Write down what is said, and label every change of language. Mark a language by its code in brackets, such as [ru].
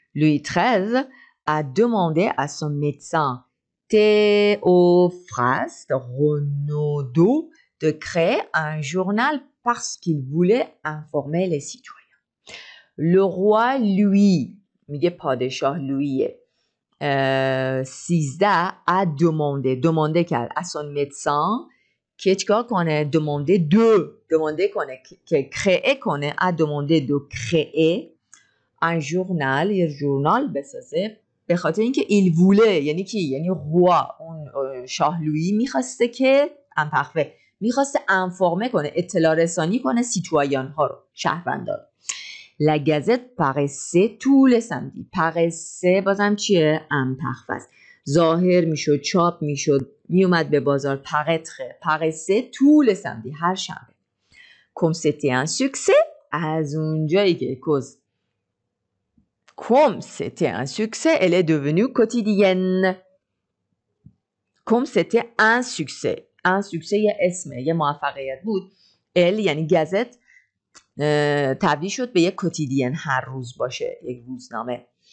[fr] Louis XIII a demandé à son médecin Théophraste Renaudot de créer un journal parce qu'il voulait informer les citoyens. Le roi Louis, [fa] میگه پادشاه لویی 13 [fr] a demandé [fa] کرد [fr] à son médecin [fa] که چیکار کنه؟ demander کنه که créer کنه [fr] a demandé de créer un journal [fa] یه ژورنال بسازه به خاطر اینکه [fr] il voulait [fa] یعنی کی؟ یعنی روا اون شاه لویی میخواسته که میخواسته انفورمه کنه اطلاع رسانی کنه سیتوایان ها رو شهروندان. [fr] La gazette paraissait tous les samedis. [fa] paraissait بازم چیه؟ امپخف است. ظاهر میشد، چاپ میشد، میومد به بازار. [fr] paraissait tous les samedis. [fa] هر شنبه. [fr] Comme c'était un succès, [fa] از اونجایی که [fr] comme c'était un succès, elle est devenue quotidienne. Comme c'était un succès. Un succès [fa] یه اسمه، یه موفقیت بود. elle یعنی گازت تبدیل شد به یک کوتیدین، هر روز باشه، یک روزنامه.